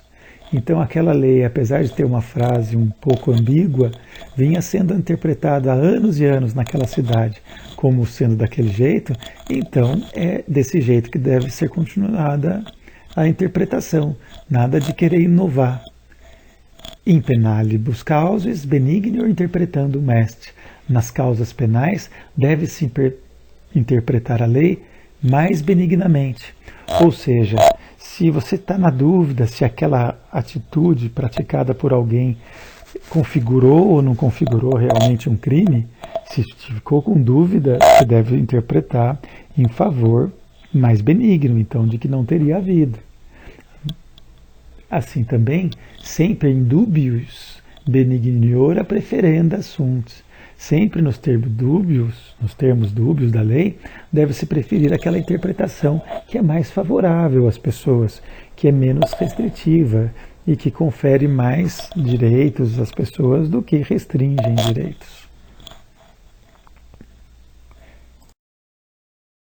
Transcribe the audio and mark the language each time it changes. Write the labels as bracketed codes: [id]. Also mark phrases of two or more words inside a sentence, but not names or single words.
[pt] Então aquela lei, apesar de ter uma frase um pouco ambígua, vinha sendo interpretada há anos e anos naquela cidade como sendo daquele jeito, então é desse jeito que deve ser continuada a interpretação, nada de querer inovar. [la] In penalibus causis benignor interpretandum est. [pt] Nas causas penais deve-se interpretar a lei mais benignamente. Ou seja, se você está na dúvida se aquela atitude praticada por alguém configurou ou não configurou realmente um crime, se ficou com dúvida, você deve interpretar em favor mais benigno, então, de que não teria havido. Assim também, sempre [la] in dubius benignora preferenda sunt. [pt] Sempre nos termos dúbios da lei, deve-se preferir aquela interpretação que é mais favorável às pessoas, que é menos restritiva e que confere mais direitos às pessoas do que restringem direitos.